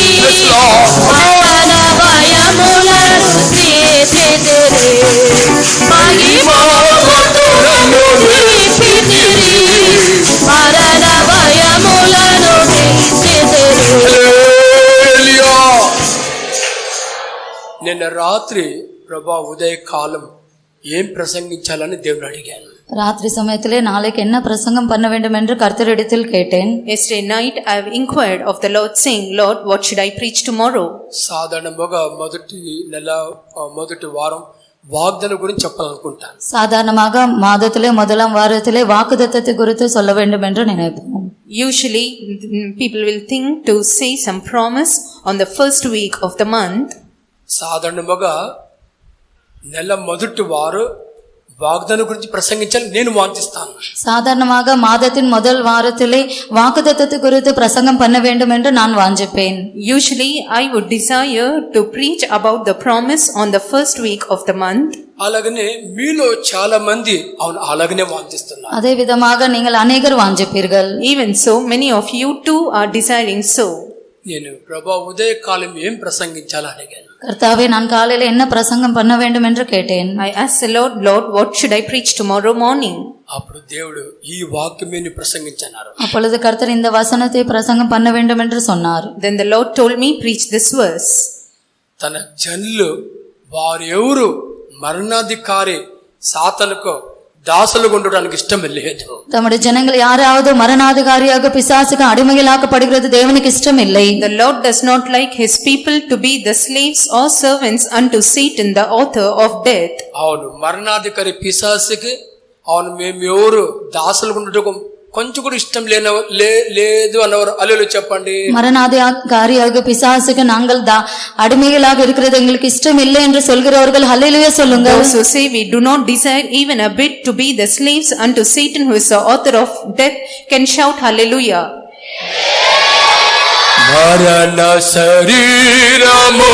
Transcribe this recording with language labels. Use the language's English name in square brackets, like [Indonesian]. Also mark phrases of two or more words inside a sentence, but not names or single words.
[Telugu] మరణ భయములను తీసితిరి, మహిమోన్నతుడను నిలిపితిరి. మరణ భయములను తీసితిరి. నిన్న రాత్రి ప్రభా ఉదయకాలం ఏం ప్రసంగించాలని దేవుని అడిగాను. [Tamil] ராத்திரி சமயத்திலே நாளைக்கு என்ன பிரசங்கம் பண்ண வேண்டும் என்று கர்த்தரிடத்தில் கேட்டேன். [English] Yesterday night I have inquired of the Lord, saying, Lord, what should I preach tomorrow? [Telugu] సాధారణంగా మొదటి వారం వాగ్దానం గురించి చెప్పాలనుకుంటాను. [Tamil] சாதாரணமாக மாதத்திலே முதலாம் வாரத்திலே வாக்குத்தத்தத்தை குறித்து சொல்ல வேண்டும் என்று நினைப்போம். [English] Usually people will think to say some promise on the first week of the month. [Telugu] సాధారణంగా నెల మొదటి వారు వాగ్దానం గురించి ప్రసంగించాలి నేను వాంఛిస్తాను. [Tamil] சாதாரணமாக மாதத்தின் முதல் வாரத்திலே வாக்குத்தத்தத்தை குறித்து பிரசங்கம் பண்ண வேண்டும் என்று நான் வாஞ்சிப்பேன். [English] Usually I would desire to preach about the promise on the first week of the month. [Telugu] అలాగనే మీలో చాలా మంది అవును అలాగనే వాంఛిస్తున్నారు. [Tamil] அதே விதமாக நீங்கள் அநேகர் வாஞ்சிப்பீர்கள். [English] Even so, many of you too are desiring so. [Telugu] నేను ప్రభా ఉదయకాలం ఏం ప్రసంగించాలని అడిగాను. [Tamil] கர்த்தாவே, நான் காலையில என்ன பிரசங்கம் பண்ண வேண்டும் என்று கேட்டேன். [English] I asked the Lord, Lord, what should I preach tomorrow morning? [Telugu] అప్పుడు దేవుడు ఈ వాక్యమే ప్రసంగించన్నారు. [Tamil] அப்பொழுது கர்த்தர் இந்த வசனத்தை பிரசங்கம் பண்ண வேண்டும் என்று சொன்னார். [English] Then the Lord told me, preach this verse. [Telugu] తన జనులు వారు ఎవరు మరణాధికారి సాతానుకు దాసులుగా ఉండడానికి ఇష్టం లేదు. [Tamil] தம்முடைய ஜனங்கள் யாராவது மரணாதிகாரியாக பிசாசுக்கு அடிமைகளாக்கப்படுகிறது தேவனுக்கு இஷ்டம் இல்லை. [English] The Lord does not like his people to be the slaves or servants unto Satan, the author of death. [Telugu] అవును, మరణాధికారి పిశాసుకి అవును మేము ఎవరు దాసులుగా ఉండటం కొంచెం కూడా ఇష్టం లేదు అన్నవారు హల్లెలూయా చెప్పండి. [Tamil] மரணாதிகாரியாக பிசாசுக்கு நாங்கள் அடிமைகளாக இருக்கிறது எங்களுக்கு இஷ்டம் இல்லை என்று சொல்கிறவர்கள் ஹல்லேலூயா சொல்லுங்க. [English] Those who say we do not desire even a bit to be the slaves unto Satan, who is the author of death, can shout hallelujah. [Telugu] మరణ శరీరము